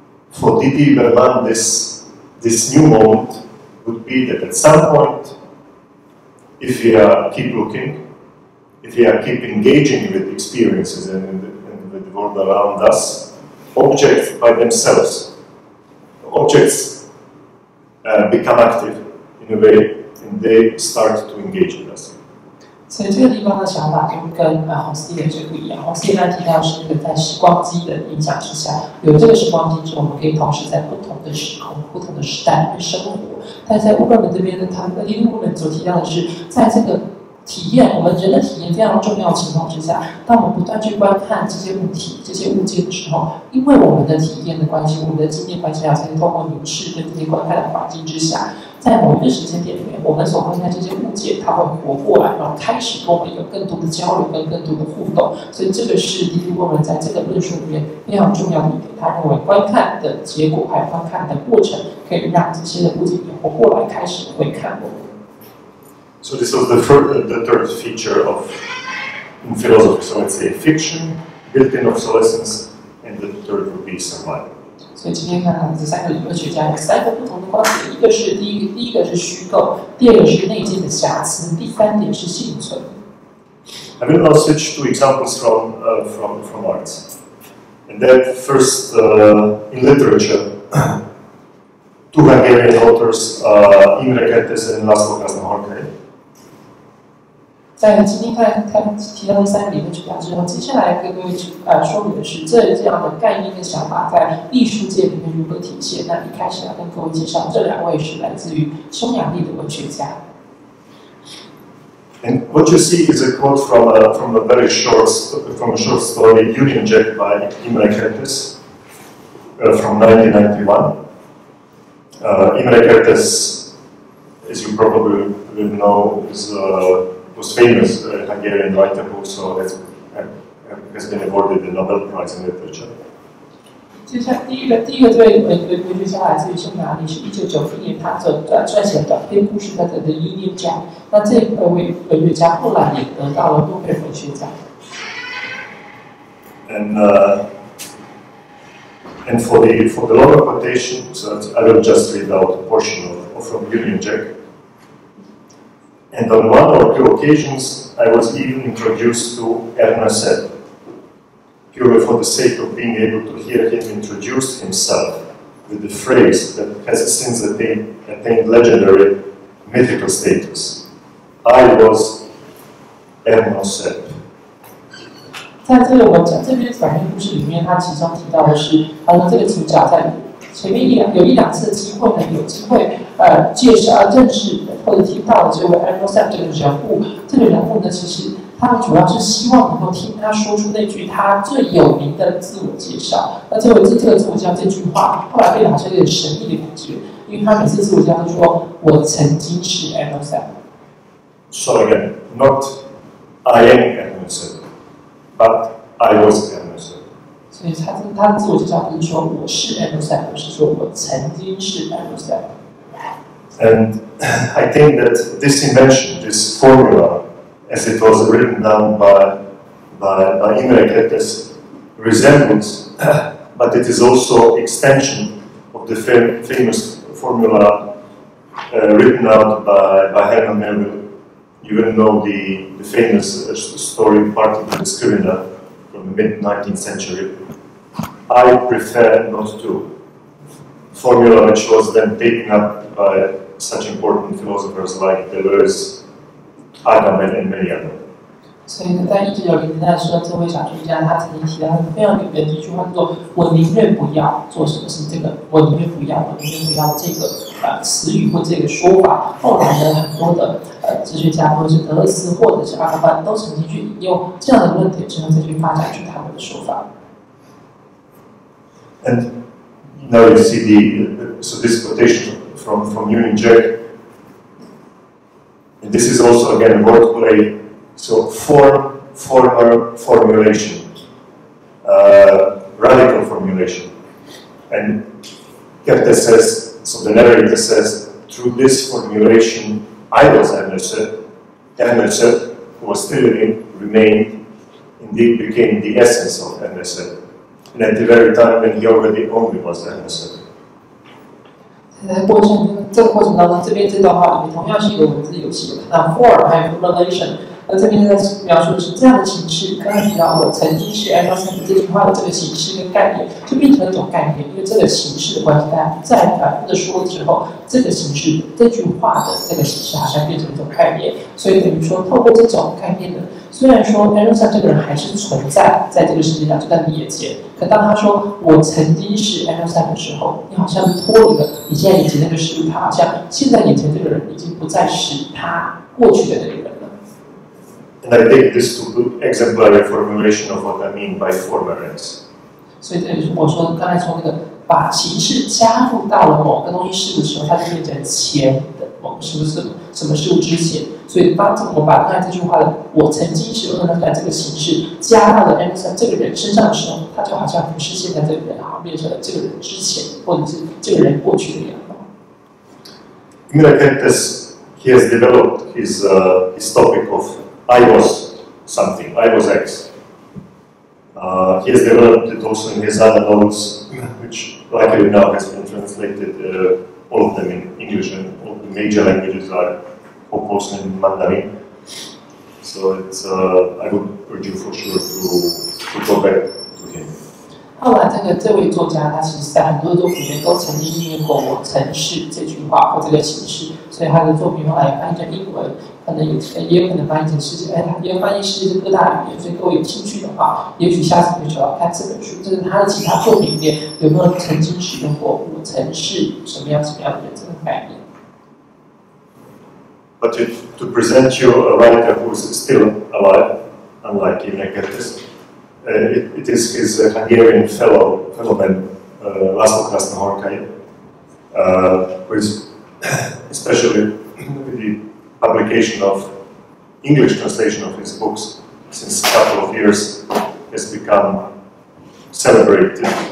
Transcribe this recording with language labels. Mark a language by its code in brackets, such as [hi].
[en] For Didi Berman, this new moment would be that at some point, if we keep looking, if we keep engaging with experiences and with the world around us, objects by themselves, objects become active in a way, and they start to engage with us. [zh] 所以这个地方的想法就跟洪斯蒂的这不一样。洪斯蒂刚才提到是在时光机的影响之下，有这个时光机之后，我们可以同时在不同的时空、不同的时代里面生活。但是在乌克兰这边呢，他们乌克兰所提到的是，在这个体验，我们人的体验非常重要的情况之下，当我们不断去观看这些物体、这些物件的时候，因为我们的体验的关系、我们的经验关系，才能透过凝视跟这些观看的环境之下，在某一个时间点里面，我们所观看这些物件，它会活过来，然后开始跟我们有更多的交流跟更多的互动。所以这个是迪迪沃伦在这个论述里面非常重要的一点。他认为观看的结果还有观看的过程，可以让这些的物件也活过来，开始回看我们。 [en] So this was the third feature in philosophy. So let's say fiction, built-in obsolescence, and the third would be survival. [zh] 所以今天看到这三个理论学家有三个不同的观点，一个是第一个是虚构，第二个是内建的瑕疵，第三点是幸存。 [en] I will now switch to examples from arts. And that first, in literature, two Hungarian authors, Imre Kertész and László Krasznahorkai. [zh] 在今天提到这三个理论学家之后，接下来跟各位说明的是这样的概念跟想法在艺术界里面如何体现。那一开始要跟各位介绍这两位是来自于匈牙利的文学家。 [en] And what you see is a quote from a short story, Union Jack by Imre Kertész from 1991. Imre Kertész, as you probably will know, was famous Hungarian writer who also has been awarded the Nobel Prize in Literature. [zh] 接下来第一个这位文学家来自于匈牙利，是1991年他撰写的短篇故事叫做《The Union Jack》。那这位文学家后来也得到了诺贝尔文学奖。 [en] And for the longer quotation, so I will just read out a portion from Union Jack. And on one or two occasions, I was even introduced to Ernest, purely for the sake of being able to hear him introduce himself with the phrase that has since attained legendary mythical status. I was Ernest. [zh] 在这个文章这篇短篇故事里面，他其中提到的是，他说这个主角在前面有一两次的机会呢，有机会介绍、认识或者听到了这位 Ernest 这个人物。这个人物呢，其实他们主要是希望能够听他说出那句他最有名的自我介绍。那这个自我介绍这句话，后来被好像有点神秘的感觉，因为他每次自我介绍都说我曾经是 Ernest。 [en] So again, not I am Ernest.But I was Ernest. [zh] 所以他的自我介绍不是说我是 Ernest， 而是说我曾经是 Ernest。 [en] And I think that this invention, this formula, as it was written down by Imre, resembles, but it is also extension of the famous formula written out by Herman Melville. You will know the famous story Party of the Scrivener from the mid-19th century. I prefer not to. Formula which was then taken up by such important philosophers like Deleuze, Agamben, and many others. [zh] 所以呢，在1990年代的时候，这位小说家他曾经提到一个非常有名的一句话，叫做“我宁愿不要做什么事”。这个“我宁愿不要”这个词语或这个说法，后来呢，很多的哲学家，或者是德勒斯，或者是阿甘班，都曾经去引用这样的论点之后，再去发展出他们的说法。 [en] And now you see so this quotation from Union Jack, and this is also again wordplay. So former formulation, radical formulation. And Goethe says, so the narrator says, through this formulation, I was Ernest, who was still living, remained, indeed became the essence of Ernest. And at the very time when he already only was Ernest. [zh] 在这个过程当中，这边这段话里面同样是一个文字游戏。那 form 还有 relation。那这边在描述的是这样的形式，刚才提到我曾经是 Ernest 这句话的这个形式跟概念，就变成了一种概念，因为这个形式的关系，大家再反复的说之后，这个形式这句话的这个形式好像变成一种概念，所以等于说透过这种概念呢，虽然说 Ernest 这个人还是存在在这个世界上，就在你眼前，可当他说我曾经是 Ernest 的时候，你好像脱离了你现在眼前那个事物，他好像现在眼前这个人已经不再是他过去的那个人了。 [en] And I take this to good exemplary formulation of what I mean by forbearance. [zh] 所以这就是我说刚才说那个把形式加入到了某个东西事物的时候，它就变成前的某个什么事物之前。所以当我们把刚才这句话的“我曾经是Ernest”这个形式加到了 Ernest 这个人身上的时候，它就好像不是现在这个人，好像变成了这个人之前，或者是这个人过去的样貌。 [en] Imre, he has developed his topic of I was something, I was X. He has developed it also in his other novels, which luckily now has been translated, all of them in English, and all the major languages are composed in Mandarin. So it's, I would urge you for sure to go back to him. [zh] 后来这位作家，他其实在很多的作品里面都曾经应用过“我曾是”这句话或这个形式，所以他的作品后来翻译成英文，可能也有可能翻译成世界，也有翻译世界的各大语言。所以各位有兴趣的话，也许下次可以找看这本书，就是他的其他作品里面有没有曾经使用过“我曾是什么样的人”这个概念。 [en] But to present you a writer who is still alive, unlike Imre Kertész, it is his Hungarian fellowman, László Krasznahorkai, who is, especially with the publication of English translation of his books since a couple of years, has become celebrated